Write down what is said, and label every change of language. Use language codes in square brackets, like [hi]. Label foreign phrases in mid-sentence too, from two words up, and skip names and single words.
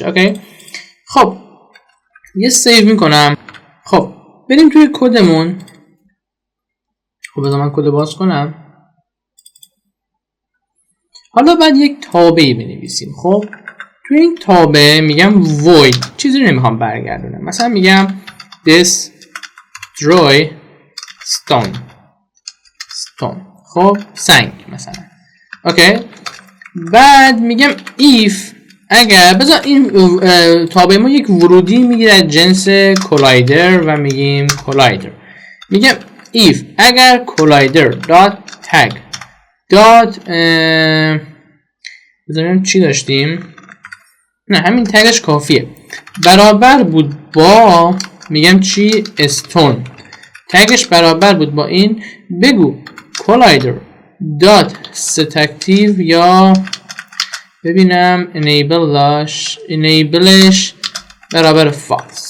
[fa] اوکی خب یه سیو میکنم. خب بریم توی کدمون. خب بذار من کد باز کنم. حالا بعد یک تابعی بنویسیم. خب توی این تابع میگم void، چیزی رو نمیخوام برگردونم، مثلا میگم [en] destroy stone. [fa] خب سنگ مثلا. اوکی بعد میگم if اگر بذار این تابع ما یک ورودی میگیره از جنس collider و میگیم collider. میگم if اگر [en] collider dot tag dot [fa] بذاریم چی داشتیم، نه همین تگش کافیه، برابر بود با میگم چی stone، تگش برابر بود با این، بگو [en] collider dot setActive [fa] یا ببینم enableش برابر false.